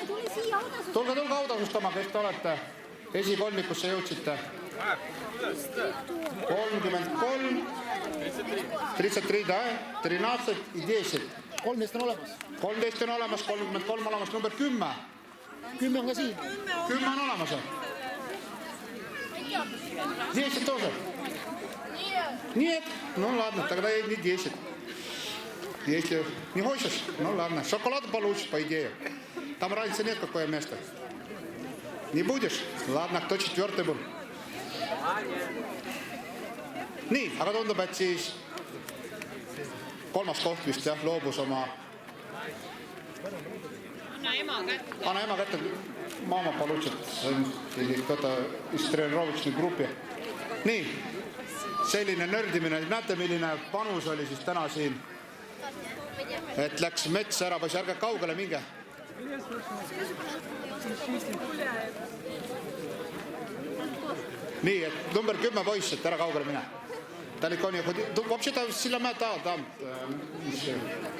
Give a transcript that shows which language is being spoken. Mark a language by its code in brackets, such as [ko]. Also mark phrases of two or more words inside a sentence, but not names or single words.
[et] Tulge autasustama, kes te olete. Esikolmikusse jõudsite. 33, 33, 13 ja 10. 13 on olemas. 13 on olemas, 33 olemas, number 10. 10 on ka siin. 10 on olemas. 10 тоже. [ru] Нет, ну ладно, тогда и не 10. Если не хочешь, ну ладно. Шоколад получишь, по идее. Там разницы нет, какое место. Не будешь? Ладно, кто 4 был? [et] Nii, aga tundub, et siis 3. koht vist jah, loobus oma... Anna ema kätte. [ru] Mama получит. Кто-то из тренировочной группе. [et] Nii, selline nördimine. Näete, milline panus oli siis täna siin. Et läks mets ära, poiss, ärge kaugele minge. Nii, et number 10 poiss, et ära kaugele mine. [ru] Далеко не ходи. Вообще-то сила там.